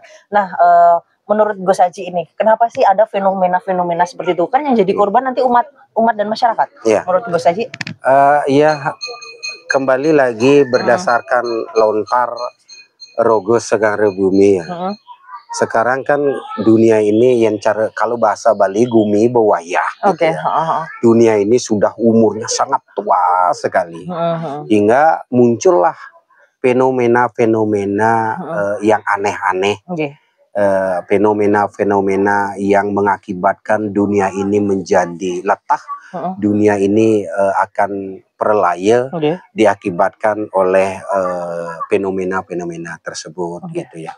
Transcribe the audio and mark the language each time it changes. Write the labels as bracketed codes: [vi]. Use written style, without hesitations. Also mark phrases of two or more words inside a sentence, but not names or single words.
[id] Nah, menurut Gus Haji ini, kenapa sih ada fenomena-fenomena seperti itu? Kan yang jadi korban nanti umat dan masyarakat. Ya. Menurut Gus Haji? Iya, kembali lagi berdasarkan lontar rogo segara bumi ya. Sekarang kan dunia ini yang kalau bahasa Bali [ban] gumi bawayah. [id] Oke. Gitu ya. Dunia ini sudah umurnya sangat tua sekali. Hingga muncullah fenomena-fenomena yang aneh-aneh. Fenomena-fenomena yang mengakibatkan dunia ini menjadi letah, dunia ini akan perelaya, diakibatkan oleh fenomena-fenomena tersebut gitu ya.